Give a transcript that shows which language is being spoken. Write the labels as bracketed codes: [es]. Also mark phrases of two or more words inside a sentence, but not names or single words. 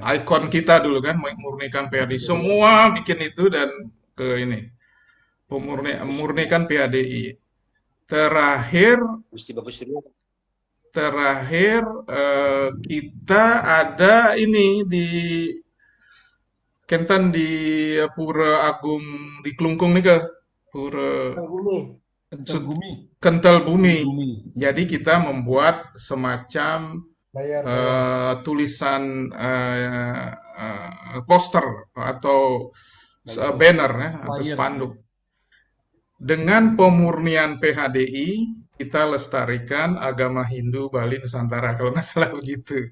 [id] Ikon kita dulu kan Murnikan PHDI. Semua bikin itu dan ke ini Murnikan PHDI. Terakhir kita ada ini di Kenten di Pura Agung di Klungkung nih ke Pura Kental Bumi. Jadi kita membuat semacam tulisan poster atau banner ya, atau spanduk. Dengan pemurnian PHDI kita lestarikan agama Hindu Bali Nusantara, kalau nggak salah begitu.